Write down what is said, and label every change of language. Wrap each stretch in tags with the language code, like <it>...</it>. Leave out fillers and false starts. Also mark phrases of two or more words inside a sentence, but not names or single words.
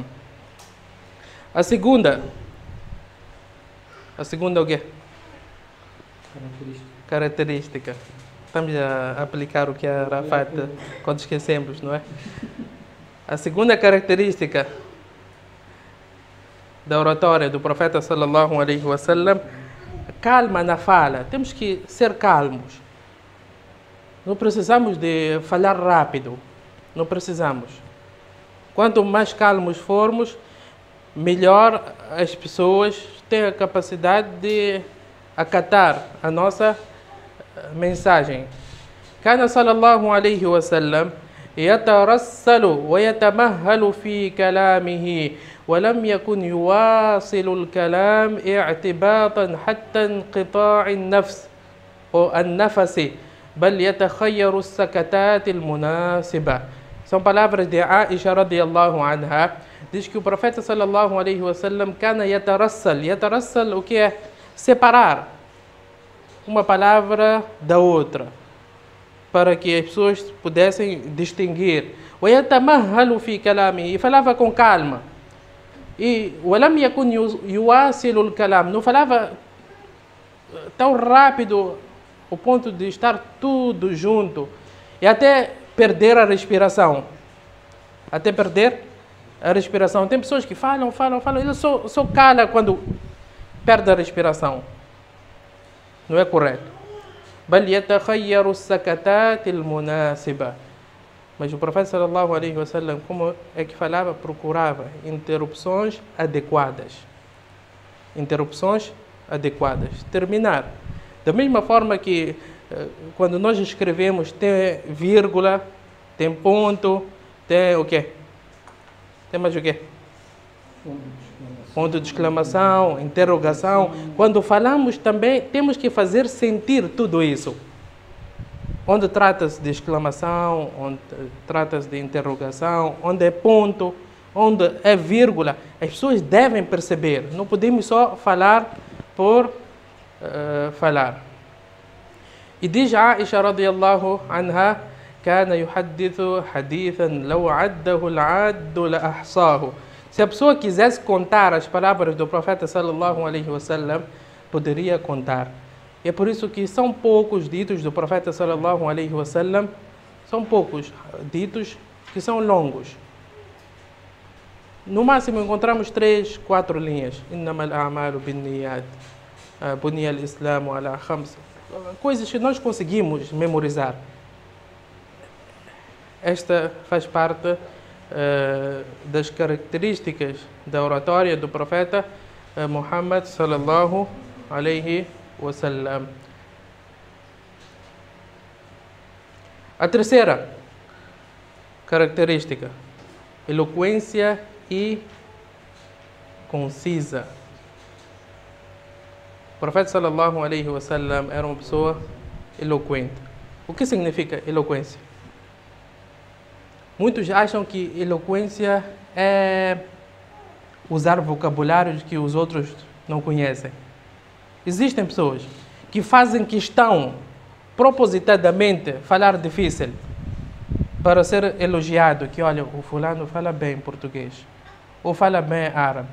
<pt>A segunda o quê? Característica. Estamos a aplicar o que a Rafat quando esquecemos, não é? A segunda característica da oratória do profeta</pt> <ar>صلى الله عليه وسلم,</ar> <pt>calma na fala. Temos que ser calmos. Não precisamos de falar rápido. Não precisamos. Quanto mais calmos formos, melhor as pessoas têm a capacidade de acatar a nossa mensagem.</pt> <ar>كان صلى الله عليه وسلم يترسل ويتمهل في كلامه ولم يكن يواصل الكلام اعتباطا حتى انقطاع النفس أو النفس بل يتخير السكتات المناسبة.</ar> <pt>São palavras de Aisha</pt> <ar>رضي الله عنها.</ar> <pt>Diz que o profeta</pt> <ar>صلى الله عليه وسلم كان يترسل.</ar> <pt>Yatarassal, o que é? Separar uma palavra da outra, para que as pessoas pudessem distinguir.</pt> <ar>ويتمهل في كلامه.</ar> <pt>E falava com calma. E</pt> <ar>ولم يكن يواصل الكلام.</ar> <pt>Não falava tão rápido, ao ponto de estar tudo junto. E até perder a respiração. Até perder a respiração. Tem pessoas que falam, ele só cala quando perde a respiração. Não é correto.</pt> <ar>بل يتخير السكتات المناسبة.</ar> <pt>Mas o profeta</pt> <ar>صلى الله عليه وسلم,</ar> <pt>como é que falava, procurava interrupções adequadas. Interrupções adequadas. Terminar. Da mesma forma que quando nós escrevemos tem vírgula, tem ponto, tem o quê? Tem mais o quê? Ponto de exclamação, interrogação. Quando falamos também temos que fazer sentir tudo isso. Onde trata-se de exclamação, onde trata-se de interrogação, onde é ponto, onde é vírgula, as pessoas devem perceber. Não podemos só falar por falar. E diz Aisha</pt> <ar>رضي الله عنها: كان يحدث حديثا لو عده العاد لأحصاه.</ar> <pt>Se a pessoa quisesse contar as palavras do profeta</pt> <ar>صلى الله عليه وسلم,</ar> <pt>poderia contar. E é por isso que são poucos ditos do profeta</pt> <ar>صلى الله عليه وسلم,</ar> <pt>são poucos ditos que são longos. No máximo encontramos 3, 4 linhas.</pt> <ar>إنما الأعمال بالنيات، بني الإسلام على خمس.</ar> <pt>Coisas que nós conseguimos memorizar. Esta faz parte das características da oratória do profeta Muhammad</pt> <ar>صلى الله عليه وسلم.</ar> <pt>A terceira característica, eloquência e concisa. O profeta</pt> <ar>صلى الله عليه وسلم</ar> <pt>era uma pessoa eloquente. O que significa eloquência? Muitos acham que eloquência é usar vocabulários que os outros não conhecem. Existem pessoas que fazem questão, propositadamente, falar difícil para ser elogiado, que olha, o fulano fala bem português, ou fala bem árabe.</pt>